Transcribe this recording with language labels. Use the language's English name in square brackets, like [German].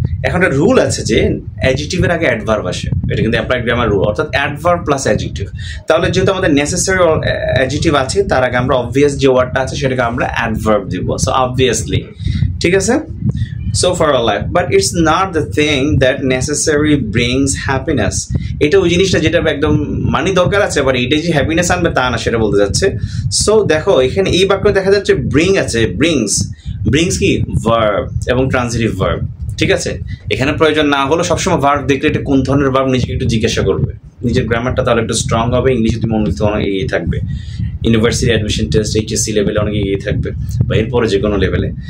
[Bangla] এখন একটা রুল আছে যে অ্যাডজেক্টিভের আগে অ্যাডভার্ব আসে, এটা কিন্তু অ্যাপ্লাইড গ্রামার রুল, অর্থাৎ অ্যাডভার্ব প্লাস অ্যাডজেক্টিভ। তাহলে যেহেতু আমাদের নেসেসারি অ্যাডজেক্টিভ আছে, তার আগে আমরা অবভিয়াস যে ওয়ার্ডটা আছে সেটাকে আমরা অ্যাডভার্ব দিব, সো অবভিয়াসলি, ঠিক আছে। [English] So for our life, but it's not the thing that necessarily brings happiness. [Bangla] এটা ওই জিনিসটা যেটা একদম মানি দরকার আছে, বাট এটা যে হ্যাপিনেস আনবে তা না, সেটা বলতে যাচ্ছে। সো দেখো এখানে এই বাক্য দেখা যাচ্ছে ব্রিং আছে, ব্রিংস কি ভার্ব এবং ট্রানজিটিভ ভার্ব, ঠিক আছে। এখানে প্রয়োজন না হলো সবসময় ভার্ব দেখলে এটা কোন ধরনের ভার্ব নিজেকে একটু জিজ্ঞাসা করবে, নিজের গ্রামারটা তাহলে একটু স্ট্রং হবে, ইংলিশে তুমি অনেক এগিয়ে থাকবে, ইউনিভার্সিটি অ্যাডমিশন টেস্ট এইচএসসি লেভেলে অনেক এগিয়ে থাকবে, বা এরপরে যে কোনো লেভেলে।